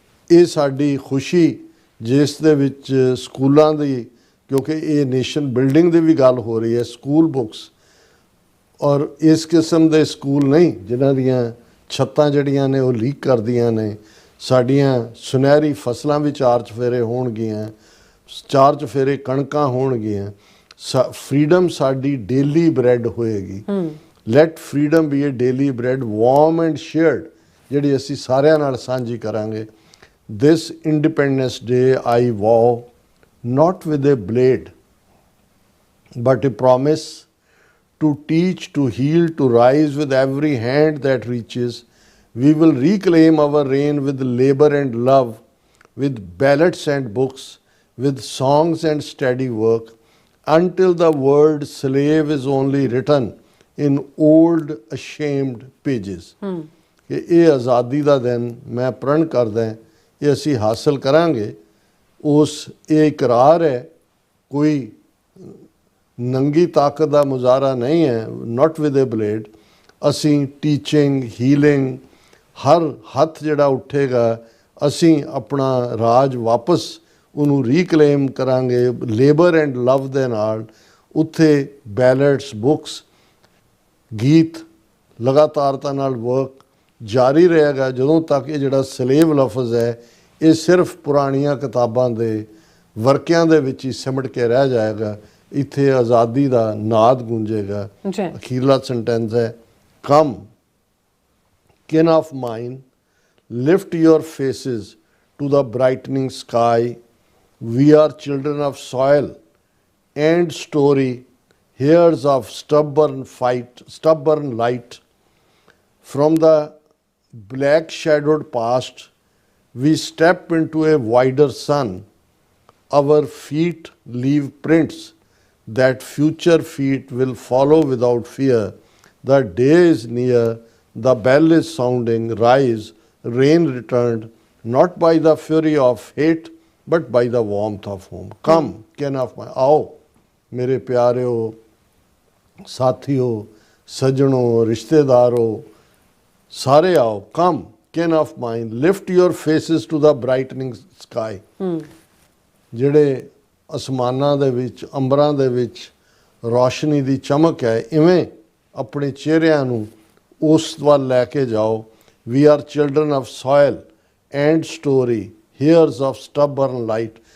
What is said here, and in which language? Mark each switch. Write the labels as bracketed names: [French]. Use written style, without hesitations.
[Punjabi] ਇਹ ਸਾਡੀ ਖੁਸ਼ੀ ਜਿਸ ਦੇ ਵਿੱਚ ਸਕੂਲਾਂ ਦੀ, ਕਿਉਂਕਿ ਇਹ ਨੇਸ਼ਨ ਬਿਲਡਿੰਗ ਦੀ ਵੀ ਗੱਲ ਹੋ ਰਹੀ ਹੈ, ਸਕੂਲ ਬੁੱਕਸ, ਔਰ ਇਸ ਕਿਸਮ ਦੇ ਸਕੂਲ ਨਹੀਂ ਜਿਨ੍ਹਾਂ ਦੀਆਂ ਛੱਤਾਂ ਜਿਹੜੀਆਂ ਨੇ ਉਹ ਲੀਕ ਕਰਦੀਆਂ ਨੇ। ਸਾਡੀਆਂ ਸੁਨਹਿਰੀ ਫਸਲਾਂ ਵੀ 4 ਚੁਫੇਰੇ ਹੋਣਗੀਆਂ, 4 ਚੁਫੇਰੇ ਕਣਕਾਂ ਹੋਣਗੀਆਂ। [English] Freedom ਸਾਡੀ daily bread ਹੋਏਗੀ। Let freedom be a daily bread, warm and shared, [Punjabi] ਜਿਹੜੀ ਅਸੀਂ ਸਾਰਿਆਂ ਨਾਲ ਸਾਂਝੀ ਕਰਾਂਗੇ। [English] This independence day I vow not with a blade, but a promise to teach, to heal, to rise with every hand that reaches. We will reclaim our reign with labor and love, with ballots and books, with songs and steady work, until the word slave is only written in old ashamed pages। [Punjabi] ਇਹ ਆਜ਼ਾਦੀ ਦਾ ਦਿਨ ਮੈਂ ਪ੍ਰਣ ਕਰਦਾ, ਇਹ ਅਸੀਂ ਹਾਸਲ ਕਰਾਂਗੇ। ਉਸ ਇਹ ਇਕਰਾਰ ਹੈ, ਕੋਈ ਨੰਗੀ ਤਾਕਤ ਦਾ ਮੁਜ਼ਾਹਰਾ ਨਹੀਂ ਹੈ। [English] Not with a blade. [Punjabi] ਅਸੀਂ ਟੀਚਿੰਗ, ਹੀਲਿੰਗ, ਹਰ ਹੱਥ ਜਿਹੜਾ ਉੱਠੇਗਾ ਅਸੀਂ ਆਪਣਾ ਰਾਜ ਵਾਪਸ ਉਹਨੂੰ ਰੀਕਲੇਮ ਕਰਾਂਗੇ ਲੇਬਰ ਐਂਡ ਲਵ ਦੇ ਨਾਲ। ਉੱਥੇ ਬੈਲਟਸ, ਬੁੱਕਸ, ਗੀਤ ਲਗਾਤਾਰਤਾ ਨਾਲ ਵਰਕ ਜਾਰੀ ਰਹੇਗਾ ਜਦੋਂ ਤੱਕ ਇਹ ਜਿਹੜਾ ਸਲੇਵ ਲਫ਼ਜ਼ ਹੈ ਇਹ ਸਿਰਫ ਪੁਰਾਣੀਆਂ ਕਿਤਾਬਾਂ ਦੇ ਵਰਕਿਆਂ ਦੇ ਵਿੱਚ ਹੀ ਸਿਮਟ ਕੇ ਰਹਿ ਜਾਏਗਾ। ਇੱਥੇ ਆਜ਼ਾਦੀ ਦਾ ਨਾਦ ਗੂੰਜੇਗਾ। ਅਖੀਰਲਾ ਸੈਂਟੈਂਸ ਹੈ, [English] Come kin of mine, lift your faces to the brightening sky. We are children of soil and story, heirs of stubborn light. From the black shadowed past, we step into a wider sun. Our feet leave prints that future feet will follow without fear. The day is near, the bell is sounding, rise, rain returned, not by the fury of hate, but by the warmth of home. Come, kin of mine, [Hindi] आओ मेरे प्यारे हो, साथियों, सजनों, रिश्तेदारों, सारे आओ। [English] Come, kin of mine, lift your faces to the brightening sky। [Punjabi] ਜਿਹੜੇ ਅਸਮਾਨਾਂ ਦੇ ਵਿੱਚ, ਅੰਬਰਾਂ ਦੇ ਵਿੱਚ ਰੌਸ਼ਨੀ ਦੀ ਚਮਕ ਹੈ, ਇਵੇਂ ਆਪਣੇ ਚਿਹਰਿਆਂ ਨੂੰ ਉਸ ਵੱਲ ਲੈ ਕੇ ਜਾਓ। [English] We are children of soil and story, heirs of stubborn light.